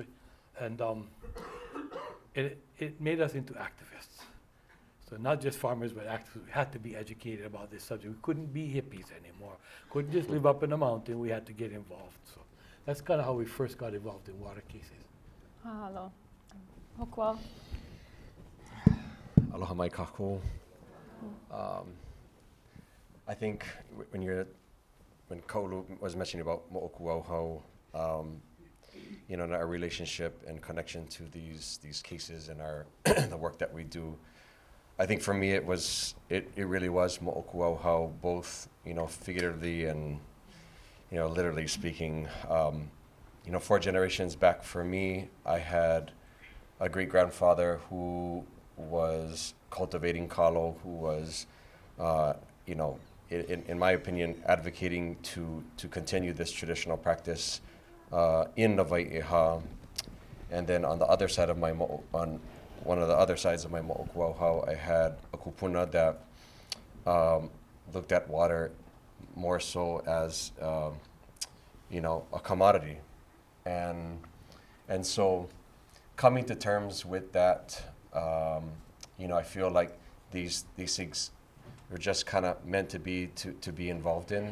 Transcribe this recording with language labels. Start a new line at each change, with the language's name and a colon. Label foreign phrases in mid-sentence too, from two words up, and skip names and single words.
English: And it made us into activists. So not just farmers, but activists. We had to be educated about this subject. We couldn't be hippies anymore. Couldn't just live up in the mountain. We had to get involved. So that's kind of how we first got involved in water cases. Mahalo. Hokua.
Hawaiian: Aloha mai kākou.
English: I think when Kaulu was mentioning about moʻokūʻauhau, and our relationship and connection to these cases and our the work that we do, I think for me it really was moʻokūʻauhau, both figuratively and literally speaking. 4 generations back for me, I had a great grandfather who was cultivating kalo, who was in my opinion advocating to continue this traditional practice in the Waiʻeha. And then on the other side of on one of the other sides of my moʻokūʻauhau, I had a kupuna that looked at water more so as a commodity, and so coming to terms with that, I feel like these things are just kind of meant to be involved in.